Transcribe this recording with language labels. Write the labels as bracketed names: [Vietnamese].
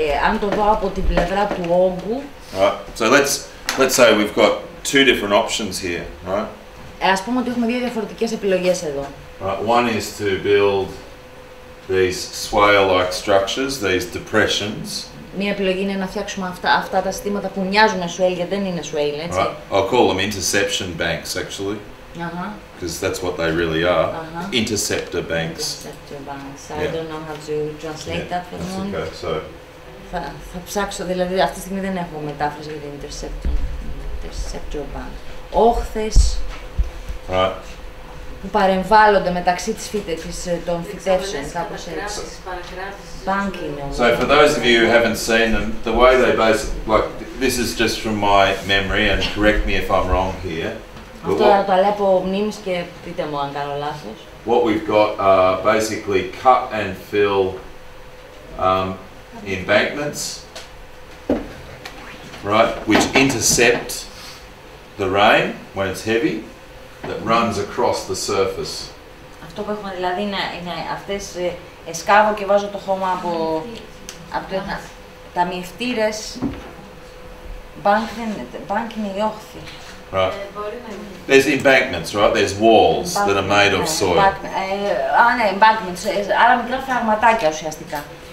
[Greek] Αν το δω από την πλευρά του όγκου. [English] Right. So let's say we've got two different options here, right? [Greek] Ας πούμε ότι έχουμε δύο διαφορετικές επιλογές εδώ. [English] Right. One is to build these swale-like structures, these depressions. [Greek] Μία επιλογή είναι να φτιάξουμε αυτά τα συστήματα που μοιάζουν με swale, γιατί δεν είναι swale, έτσι. [English] Right. I'll call them interception banks, actually. Because that's what they really are. Interceptor banks. Interceptor banks. I don't know how to translate that for the moment. Okay, so. [Greek] Θα ψάξω, δηλαδή αυτή τη στιγμή δεν έχω μετάφραση για την interceptor bank. Όχθες που παρεμβάλλονται μεταξύ των φυτεύσεων, κάπως έτσι. [English] So for those of you who haven't seen them, the way they basically, like, this is just from my memory, and correct me if I'm wrong here. [Greek] Αυτό το λέω από μνήμης και πείτε μου αν κάνω λάθος. [English] What we've got are basically cut and fill embankments, right, which intercept the rain when it's heavy, that runs across the surface. [Greek] Αυτό που έχουμε δηλαδή είναι αυτές, σκάβω και βάζω το χώμα από τα μυευτήρες, μπάνκ είναι η όχθη. [English] Right. There's embankments, right? There's walls that are made of soil. [Greek] Ναι, embankments, άρα μικρά φραγματάκια ουσιαστικά.